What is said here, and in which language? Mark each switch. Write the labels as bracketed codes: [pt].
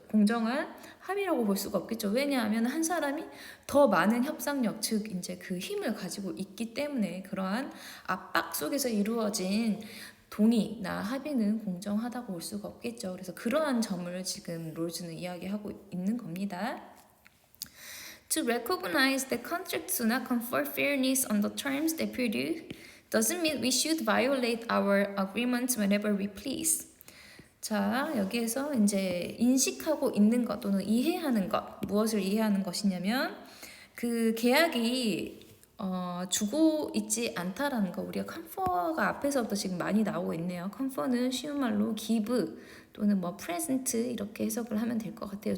[ko] 공정한 합의라고 볼 수가 없겠죠. 왜냐하면 한 사람이 더 많은 협상력, 즉 이제 그 힘을 가지고 있기 때문에 그러한 압박 속에서 이루어진 동의나 합의는 공정하다고 볼 수가 없겠죠. 그래서 그러한 점을 지금 롤즈는 이야기하고 있는 겁니다. [en] To recognize that contracts do not confer fairness on the terms they produce doesn't mean we should violate our agreements whenever we please. [ko] 자, 여기에서 이제 인식하고 있는 것 또는 이해하는 것, 무엇을 이해하는 것이냐면 그 계약이 주고 있지 않다라는 거. 우리가 컨퍼가 앞에서부터 지금 많이 나오고 있네요. 컨퍼는 쉬운 말로 give 또는 뭐 present 이렇게 해석을 하면 될 것 같아요.